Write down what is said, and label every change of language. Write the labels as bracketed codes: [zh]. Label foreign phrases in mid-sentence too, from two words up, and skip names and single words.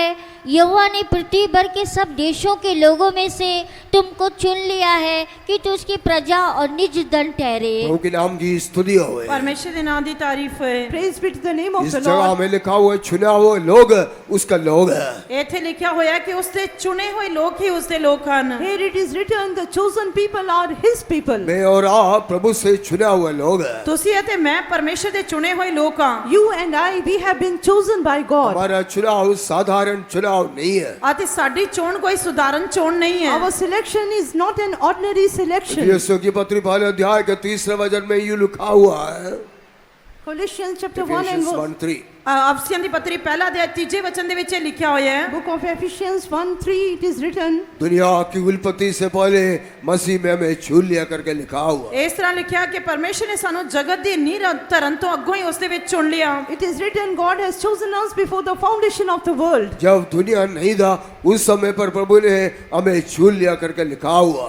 [hi] यहोवा ने पृथ्वी भर के सब देशों के लोगों में से तुमको चुन लिया है कि तू उसकी प्रजा और निज दल ठहरे। प्रभु के नाम की स्तुति हो। [pa] ਪਰਮੇਸ਼ਰ ਦੇ ਨਾਮ ਦੀ ਤਾਰੀਫ ਹੋਏ। [en] praise be to the name of [hi] इस [en] the [hi] जगह [en] Lord. [hi] में लिखा हुआ है, चुना हुआ लोग उसका लोग है। [pa] ਇੱਥੇ ਲਿਖਿਆ ਹੋਇਆ ਹੈ ਕਿ ਉਸ ਦੇ ਚੁਣੇ ਹੋਏ ਲੋਕ ਹੀ ਉਸ ਦੇ ਲੋਕ ਹਨ। [en] Here it is written, the chosen people are His people. [hi] मैं और आप प्रभु से चुना हुआ लोग है। [pa] ਤੁਸੀਂ ਅਤੇ ਮੈਂ ਪਰਮੇਸ਼ਰ ਦੇ ਚੁਣੇ ਹੋਏ ਲੋਕ ਹਾਂ। [en] You and I, we have been chosen by God. [hi] हमारा चुनाव साधारण चुनाव नहीं है। [pa] ਅਤੇ ਸਾਡੀ ਚੋਣ ਕੋਈ ਸੁਧਾਰਨ ਚੋਣ ਨਹੀਂ ਹੈ। [en] Our selection is not an ordinary selection. [hi] यीशु की पत्री पहले अध्याय के 3 वचन में यूं लिखा हुआ है, [en] Colossians chapter 1 and Ephesians verse 1:3, [pa] ਅਫਸੀਆਂ ਦੀ ਪੱਤਰੀ ਪਹਿਲਾ ਅਧਿਆਇ ਤੀਜੇ ਵਚਨ ਦੇ ਵਿੱਚ ਇਹ ਲਿਖਿਆ ਹੋਇਆ ਹੈ। [en] book of Ephesians 1:3, it is written, [hi] दुनिया की उल्पत्ति से पहले मसीह में हमें छू लिया करके लिखा हुआ। [pa] ਇਸ ਤਰ੍ਹਾਂ ਲਿਖਿਆ ਕਿ ਪਰਮੇਸ਼ਰ ਨੇ ਸਾਨੂੰ ਜਗਤ ਦੀ ਨੀਂਹ ਧਰਨ ਤੋਂ ਅੱਗੋਂ ਹੀ ਉਸ ਦੇ ਵਿੱਚ ਚੁਣ ਲਿਆ। [en] it is written, God has chosen us before the foundation of the world. [hi] जब दुनिया नहीं था उस समय पर प्रभु ने हमें छू लिया करके लिखा हुआ।